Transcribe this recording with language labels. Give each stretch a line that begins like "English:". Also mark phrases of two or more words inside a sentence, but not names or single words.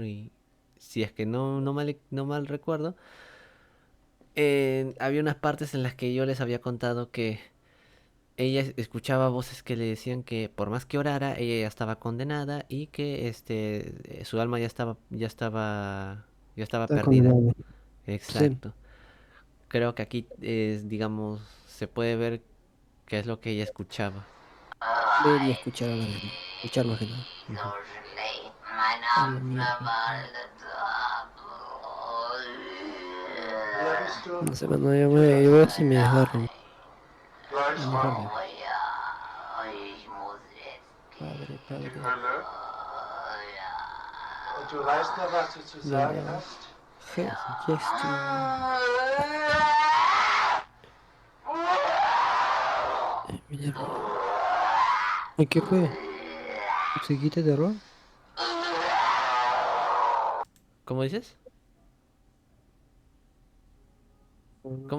Spanish: Y si es que no mal recuerdo, había unas partes en las que yo les había contado que ella escuchaba voces que le decían que por más que orara, ella ya estaba condenada y que su alma ya estaba Está perdida. condenado. Sí. Exacto. Creo que aquí digamos, se puede ver qué es lo que ella escuchaba. Ver y escuchar a la vez. Escuchar más que nada. Ujú. A la mierda.
German: Ja, bist du
Spanish: No sé, mano, yo veo si me desgarro.
German: gleich
Spanish: Vamos a
German: dran?
Spanish: ver. Padre,
German: Die
Spanish: padre.
German: Hölle. Und du weißt noch, was du zu
Spanish: Ya
German: sagen
Spanish: va.
German: hast? Gestion.
Spanish: Mierda. ¿Y qué fue? ¿Musiquita de terror? ¿Cómo dices? ¿Cómo